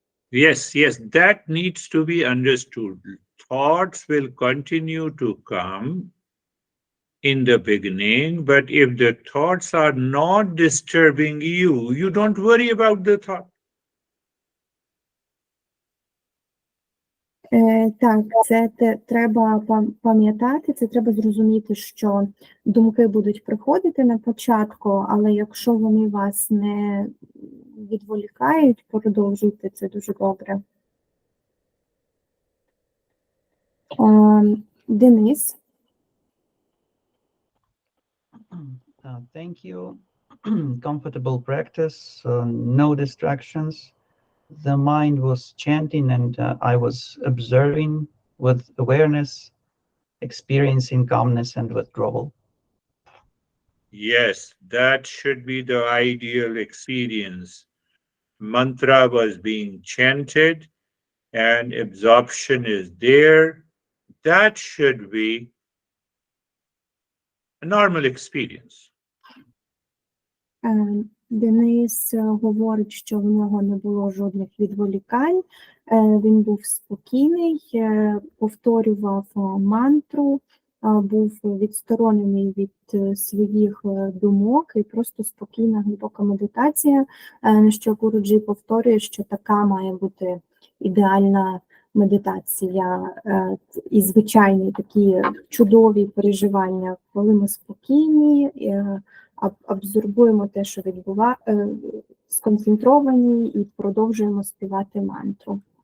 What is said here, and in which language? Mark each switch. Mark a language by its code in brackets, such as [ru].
[en] Yes, that needs to be understood. Thoughts will continue to come in the beginning, but if the thoughts are not disturbing you, you don't worry about the thought. [uk] Так, це треба пам'ятати, це треба зрозуміти, що думки будуть приходити на початку, але якщо вони вас не відволікають, продовжуйте, це дуже добре. Денис. [en] Thank you. Comfortable practice, no distractions. The mind was chanting and I was observing with awareness, experiencing calmness and withdrawal. Yes, that should be the ideal experience. Mantra was being chanted and absorption is there. That should be a normal experience. [uk] Денис говорить, що в нього не було жодних відволікань, він був спокійний, повторював мантру, був відсторонений від своїх думок і просто спокійна, глибока медитація, на що Гуруджі повторює, що така має бути ідеальна медитація і звичайні такі чудові переживання, коли ми спокійні, абсорбуємо те, що сконцентровані і продовжуємо співати мантру.